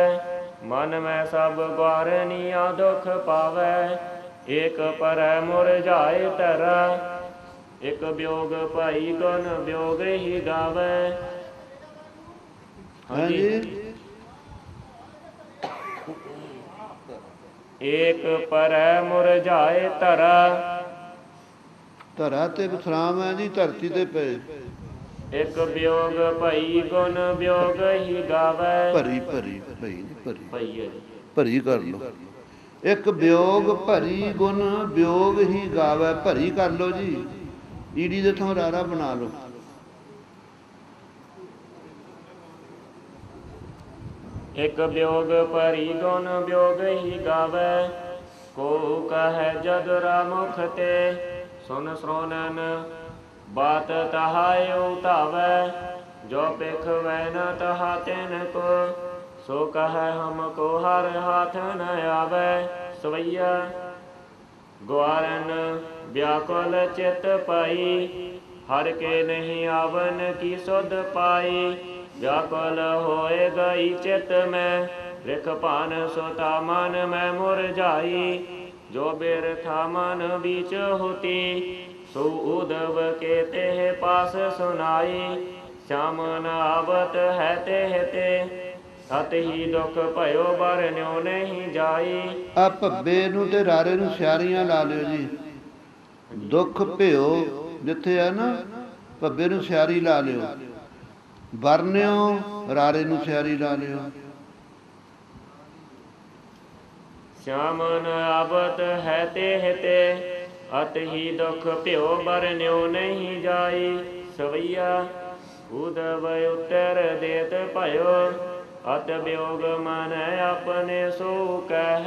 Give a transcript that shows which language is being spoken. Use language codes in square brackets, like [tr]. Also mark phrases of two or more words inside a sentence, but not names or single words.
[bra] मन में सब ग्वारनिया दुख पावे, एक पर मुरझाए तरा। एक ब्योग भाई गुण ब्योग ही गावे। हाँ जी, एक पर मुरझाए तरा। [pa] ਧਰਾ ਤੇ ਵਿਸਰਾਮ ਹੈ ਜੀ, ਧਰਤੀ ਤੇ ਪਏ। [bra] ਇੱਕ ਵਿਯੋਗ ਭਈ ਗੁਣ ਵਿਯੋਗ ਹੀ ਗਾਵੇ। ਭਰੀ ਭਰੀ ਭਈ ਭਰੀ [pa] ਭਈ ਹੈ ਜੀ, ਭਰੀ ਕਰ ਲਓ। [bra] ਇੱਕ ਵਿਯੋਗ ਭਰੀ ਗੁਣ ਵਿਯੋਗ ਹੀ ਗਾਵੇ, [pa] ਭਰੀ ਕਰ ਲਓ ਜੀ। ਈੜੀ ਦੇ ਥਾਂ ਰਾਰਾ ਬਣਾ ਲਓ। [bra] ਇੱਕ ਵਿਯੋਗ ਭਰੀ ਗੁਣ ਵਿਯੋਗ ਹੀ ਗਾਵੇ। ਕੋ ਕਹੈ ਜਦੁਰਾ ਮੁਖ ਤੇ, ਸੁਨ ਸ੍ਰੋਨਨ ਬਾਤ ਤਹਾਇ ਉਤਾਵੈ। ਜੋ ਪਿਖਵੈ ਨ ਤਹਾ ਤਿਨ ਕੋ, सो कह हमको हर हाथ न आवे। सवैया ग्वारन व्याकुल चित पाई, हर के नहीं आवन की सुध पाई। व्याकुल होए गई चित में, रिख पान सोता मन में मुरझाई। जो बिरथा मन बीच होती, सो उदव के तेह पास सुनाई। श्याम न आवत है तेह ते, ਸਤ ਹੀ ਦੁਖ ਭਇਓ ਬਰਨਿਓ ਨਹੀਂ ਜਾਈ। [pa] ਆ ਭੱਬੇ ਨੂੰ ਤੇ ਰਾਰੇ ਨੂੰ ਸਿਆਰੀਆਂ ਲਾ ਲਿਓ ਜੀ। [bra] ਦੁੱਖ ਭਿਓ [pa] ਜਿੱਥੇ ਆ ਨਾ, ਭੱਬੇ ਨੂੰ ਸਿਆਰੀ ਲਾ ਲਿਓ। ਬਰਨਿਓ ਰਾਰੇ ਨੂੰ ਸਿਆਰੀ ਲਾ ਲਿਓ। [bra] श्याम न आवत है तेह ते, अत ही दुख भ्यो बरन्यो नहीं जाई। सवैया उदव उत्तर देत भयो, अत वियोग मन अपने सो कह।